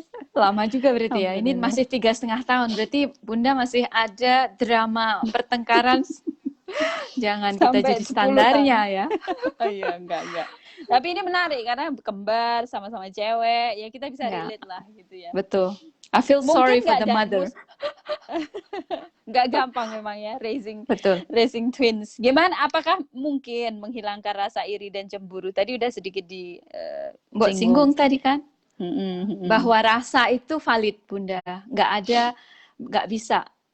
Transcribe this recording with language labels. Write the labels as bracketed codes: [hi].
[id] Lama juga berarti ya. Ini masih 3,5 tahun. Berarti Bunda masih ada drama pertengkaran. Jangan sampai kita jadi standarnya ya. Iya, enggak. Tapi ini menarik karena kembar, sama-sama cewek, ya kita bisa relate lah gitu ya. Betul. [en] I feel sorry for the mother. [id] nggak gampang memang ya Betul. [en] raising twins. [id] Gimana? Apakah mungkin menghilangkan rasa iri dan cemburu? Tadi udah sedikit Mbok disinggung. singgung tadi kan Mm-mm. bahwa rasa itu valid, Bunda. Nggak bisa.